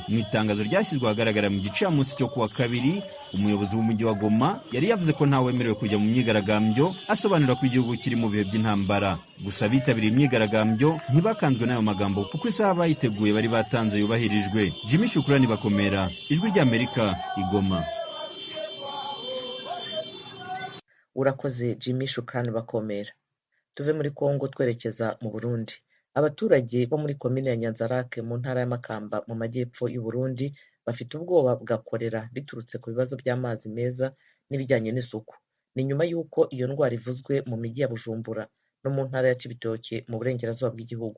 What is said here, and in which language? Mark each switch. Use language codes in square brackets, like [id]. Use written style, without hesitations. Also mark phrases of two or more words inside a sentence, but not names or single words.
[rw] Mu itangazo ryashyizwe ahagaragara mu gicamunsi cyo kuwa kabiri, umuyobozi w'umujyi wa Goma yari yavuze ko ntawemerewe kujya mu myigaragambyo, asobanura ko igihugu kiri mu bihe by'intambara. Gusa bitabiriye imyigaragambyo ntibakanzwe n'ayo magambo kuko isaha bayiteguye bari batanze yubahirijwe. Jimmy Shukrani Bakomera, Ijwi ry'Amerika, Igoma. Urakoze Jimmy Shukrani Bakomera. Tuve muri Kongo twerekeza mu Burundi. Abaturage bo muri komine ya Nyanzarake mu ntara ya Makamba mu majyepfo y'u Burundi bafite ubwoba bwa korera biturutse ku bibazo by'amazi meza n'ibijyanye n'isuku. Ni nyuma y'uko iyo ndwara ivuzwe mu mijyi ya Bujumbura no mu ntara ya Cibitoke mu burengerazuba bw'igihugu.